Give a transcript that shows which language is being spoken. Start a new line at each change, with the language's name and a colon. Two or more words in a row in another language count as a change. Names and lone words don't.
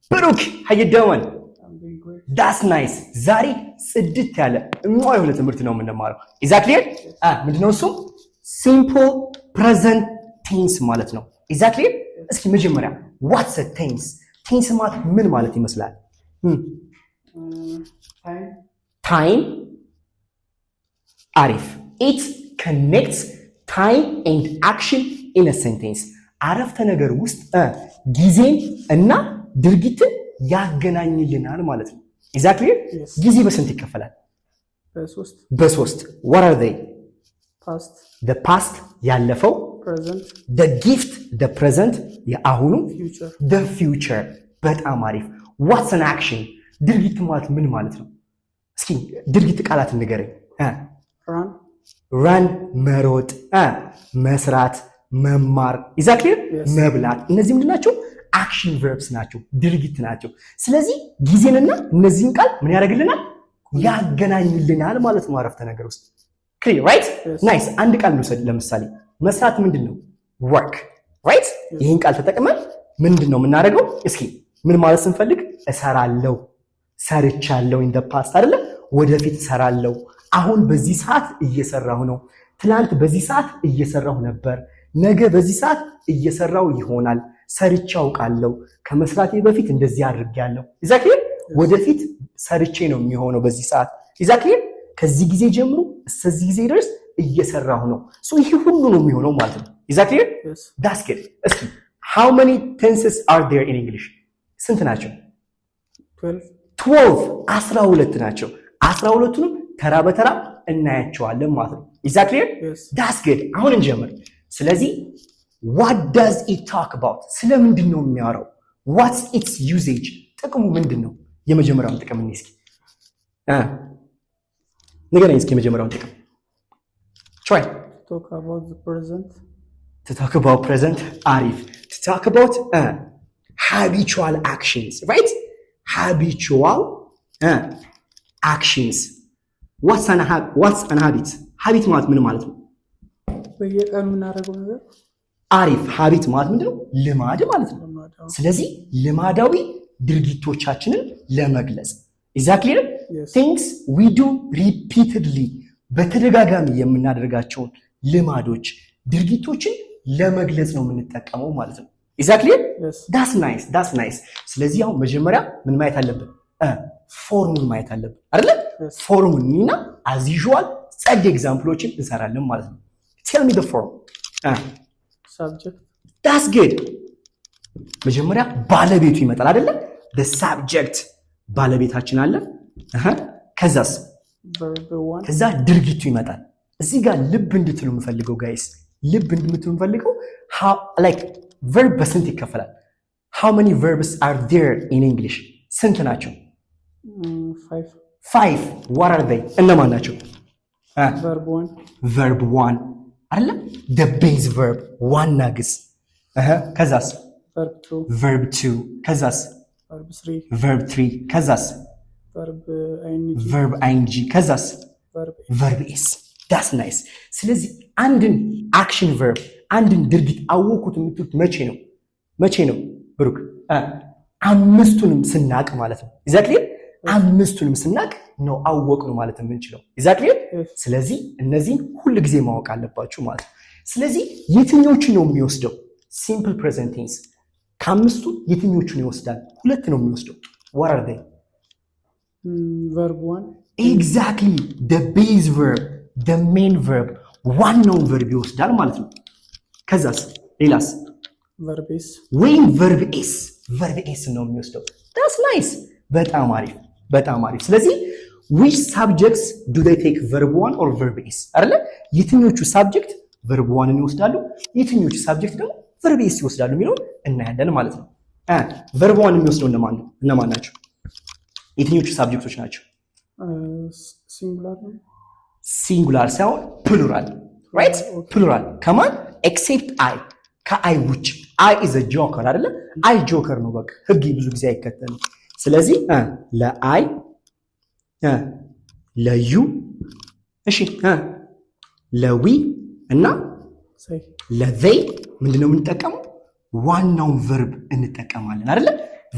English: ብሩክ how you doing? I'm doing great. That's nice.
Amharic: ዛሬ ጽድት ያለ የሆነ ትምህርት ነው የምንማረው።
English: Is that clear?
Amharic: ምንድነው እሱ?
English: Simple present tense
Amharic: ማለት ነው።
English: Is that clear?
Amharic: እስኪ መጀመሪያ
English: what's a tense? Tense
Amharic: ማለት ምን ማለት ይመስላል?
English: Time. አሪፍ. It connects time and action in a sentence.
Amharic: አረፍተ ነገር ውስጥ ጊዜን እና ድርጊትን ያገናኝልናል ማለት ነው።
English: Is that clear? Yes.
Amharic: ጊዜ በስንት ይከፈላል? በሶስት
English: What are they? past, The past ያለፈው፣ present, the gift the present የአሁኑ፣ future. the future።
Amharic: በጣም አሪፍ።
English: What's an action?
Amharic: ድርጊት ማለት ምን ማለት ነው? እስኪ ድርጊት ቃላት ንገረኝ። run መሮጥ፣ መስራት፣ መማር።
English: Is that clear? Yes.
Amharic: መብላት። እነዚህ ምንድን ናቸው?
English: action verbs
Amharic: ናቸው፣ ድርጊት ናቸው። ስለዚህ ጊዜንና እነዚህን ቃል ምን ያደርግልናል? ያገናኝልናል ማለት ነው አረፍተ ነገር ውስጥ።
English: clear right? Yes.
Amharic: nice። አንድ ቃል እንውሰድ። ለምሳሌ መስራት ምንድን ነው?
English: work right? Yes.
Amharic: ይህን ቃል ተጠቅመን ምንድን ነው የምናደርገው? እስኪ ምን ማለት ስንፈልግ እሰራለሁ፣ ሰርቻለሁ
English: in the past
Amharic: አይደለ? ወደፊት እሰራለሁ፣ አሁን በዚህ ሰዓት እየሰራሁ ነው፣ ትናንት በዚህ ሰዓት እየሰራሁ ነበር፣ ነገ በዚህ ሰዓት እየሰራሁ ይሆናል፣ ሰርቼ አውቃለሁ፣ ከመስራቴ በፊት እንደዚህ አድርጌያለሁ።
English: Is that clear?
Amharic: ወደፊት ሰርቼ ነው የሚሆነው በዚህ ሰዓት።
English: Is that clear?
Amharic: ከዚህ ጊዜ ጀምሮ እስከዚህ ጊዜ ድረስ እየሰራሁ ነው። ይሄ ሁሉ ነው የሚሆነው ማለት ነው።
English: Is that clear? Yes. That's good. እስኪ how many tenses are there in English?
Amharic: ስንት ናቸው? 12 12 ናቸው። 12ቱንም ተራ በተራ እናያቸዋለን ማለት ነው።
English: Is that clear? Yes. That's good.
Amharic: አሁን እንጀምር። ስለዚህ
English: what does it talk about?
Amharic: ስለምንድን ነው የሚያወራው?
English: What's its usage?
Amharic: ጥቅሙ ምንድን ነው? የመጀመሪያውን ጥቅም እንይ እስኪ። ንገረኝ እስኪ የመጀመሪያውን ጥቅም። Try.
English: Talk about the present. To talk about present. አሪፍ. To talk about habitual actions, right? Habitual actions. What's an habit? Habit
Amharic: ማለት ምን ማለት ነው? በየቀኑ የምናደርገው ነገር። አሪፍ። habit ማለት ምንድነው? ልማድ ማለት ነው። ልማዳዊ። ስለዚህ ልማዳዊ ድርጊቶቻችንን ለመግለጽ።
English: Is that clear? Yes. Things we do repeatedly በተደጋጋሚ የምናደርጋቸውን ልማዶች፣ ድርጊቶችን ለመግለጽ ነው የምንጠቀመው ማለት ነው። Is that clear? Yes. That's nice.
Amharic: ስለዚህ አሁን መጀመሪያ ምን ማየት አለብን? ፎርሙን ማየት አለብን አይደል?
English: Yes.
Amharic: ፎርሙን እና
English: as usual
Amharic: ጸድ ኤግዛምፕሎችን እንሰራለን ማለት ነው።
English: Tell me the form. Subject. That's good.
Amharic: መጀመሪያ ባለቤቱ ይመጣል አይደለ?
English: The subject
Amharic: ባለቤታችን አለ። ከዛስ
English: Verb 1.
Amharic: ከዛ ድርጊቱ ይመጣል። እዚህ ጋር ልብ እንድትሉ የምፈልገው ጋይስ፣ ልብ እንድትሉ የምፈልገው
English: like verb
Amharic: በስንት ይከፈላል?
English: How many verbs are there in English?
Amharic: ስንት ናቸው? 5.
English: What are they?
Amharic: እነማን ናቸው?
English: Verb 1. Verb 1 አይደለ? The base verb
Amharic: ዋና ግስ። ከዛስ
English: Verb 2. Verb 2 ከዛስ Verb 3. Verb 3 ከዛስ Verb ing. Verb ing ከዛስ Verb verb is. That's nice.
Amharic: ስለዚህ አንድን
English: action verb
Amharic: አንድን ድርጊት አወኩት የምትሉት መቼ ነው ብሩክ? አምስቱንም ስናቅ ማለት ነው።
English: Is that clear?
Amharic: አምስቱንም ስናቅ ነው አወቅነው ማለት የምንችለው።
English: Is that clear? Yes.
Amharic: ስለዚህ እነዚህን ሁሉ ጊዜ ማወቅ አለባችሁ ማለት ነው። ስለዚህ የትኞቹን ነው የሚወስደው?
English: Simple present tense
Amharic: ከአምስቱ የትኞቹን ይወስዳል? ሁለት ነው የሚወስደው።
English: What are they? Verb 1. Exactly. The base verb, the main verb,
Amharic: ዋናውን verb ይወስዳል ማለት ነው። ከዛስ ሌላስ?
English: Verb is. ወይም verb is
Amharic: ነው የሚወስደው።
English: That's nice.
Amharic: በጣም አሪፍ። ስለዚህ
English: which subjects do they take verb 1 or verb is?
Amharic: አይደለ? የትኞቹ subject verb 1ን ይወስዳሉ፣ የትኞቹ subject ደግሞ
English: verb is
Amharic: ይወስዳሉ የሚለውን እናያለን ማለት ነው። verb 1 የሚወስደው እነማን ናቸው? የትኞቹ ሳብጀክቶች ናቸው? ሲንጉላር ሳይሆን ፕሉራል right? ፕሉራል ከማን?
English: except I
Amharic: ከአይ ውጭ።
English: I is a joker
Amharic: አይደለ? አይ ጆከር ነው። በቃ ህግ ብዙ ጊዜ አይከተልም። ስለዚህ ለአይ ለዩ እሺ ለዊ እና ለዘይ ምንድነው የምንጠቀመው? ዋናውን verb እንጠቀማለን አይደለ?